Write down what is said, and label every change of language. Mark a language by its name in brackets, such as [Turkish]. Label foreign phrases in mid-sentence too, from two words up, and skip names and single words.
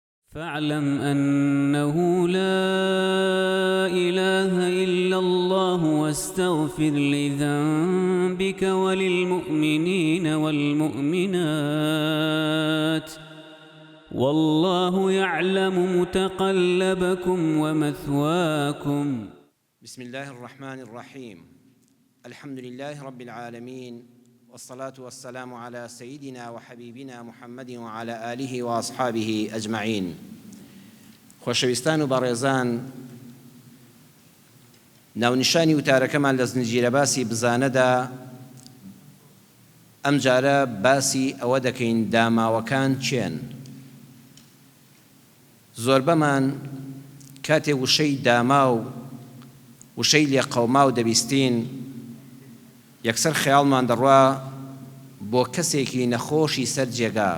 [Arabic] فاعلم أنه لا إله إلا الله واستغفر لذنبك وللمؤمنين والمؤمنات والله يعلم متقلبكم ومثواكم. بسم الله الرحمن الرحيم. الحمد لله رب العالمين، والصلاة والسلام على سيدنا وحبيبنا محمد وعلى آله وأصحابه أجمعين. [Central Kurdish] خۆشەویستان و بەڕێزان، ناونیشانی وتارەکەمان لە زنجیرە باسی بزانەدا ئەم جارە باسی ئەوە دەکەین داماوەکان چێن. زۆربەمان کاتێ وشەی داما و وشەی لێقەوما و دەبیستین، یەکسەر خەیاڵمان دەڕوا بۆ کەسێکی نەخۆشی سەر جێگا.